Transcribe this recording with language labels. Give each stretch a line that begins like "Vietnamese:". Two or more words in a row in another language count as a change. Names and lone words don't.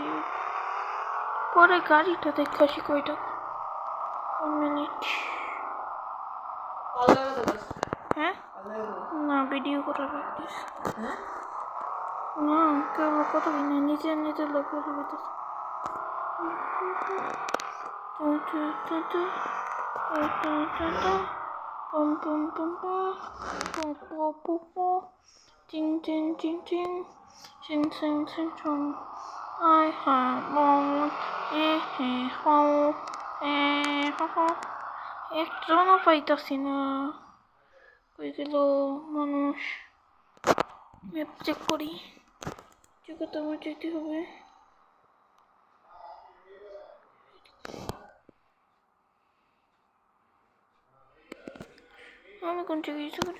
Bangla: পরে গাড়িটা দেখে আসি কয়টা। 1 মিনিট। হ্যাঁ না, ভিডিও করা প্র্যাকটিস না, কেউ কত কিনা নিজে নিজে লোক হইতেছে। Pum pum pum pum pum pum pum pum ting ting ting ting sing sing sing song
English: I have one home
Bangla: একজনও পাইতাছি না, কই গেল মানুষ। ম্যাপ চেক করি, জায়গাতে আমার যেতে হবে। আমি কোন জায়গায় যেতে পারি?